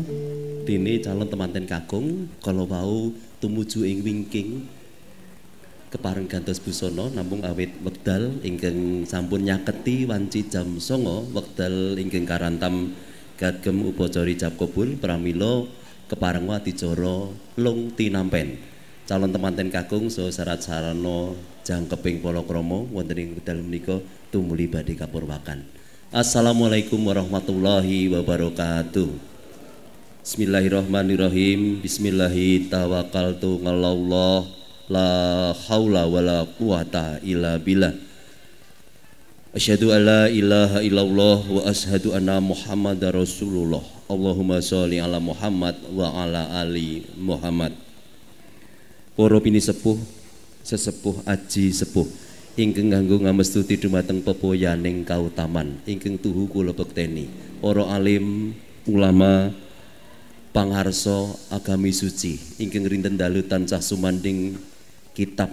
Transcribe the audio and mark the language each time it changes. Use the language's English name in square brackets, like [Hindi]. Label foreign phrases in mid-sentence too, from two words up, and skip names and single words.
[Javanese] dene calon temanten kakung kala wau tumuju ing wingking kepareng gantos busana namung awit wekdal ingkang sampun nyaketi wanci jam 09.00 wekdal ingkang karantam kagem upacara ijab kabul pramila kepareng adicara lung tinampen calon temanten kakung saha syarat sarana jangkeping Pala Krama wonten ing wekdal menika tumuli badhe kapurwakan. [Arabic] السلام عليكم ورحمة الله وبركاته. بسم الله الرحمن الرحيم بسم الله توكلت على الله لا حول ولا قوة إلا بالله. أشهد أن لا إله إلا الله وأشهد أن محمدا رسول الله. اللهم صل على محمد وعلى آل محمد. [Javanese] Para pinisepuh, sesepuh aji sepuh ingkang nganggo ngamestuti dumateng pepoyaning kautaman ingkang tuhu kula bekteni. Para alim, ulama, pangarsa agami suci ingkang rinten dalu tansah sumanding kitab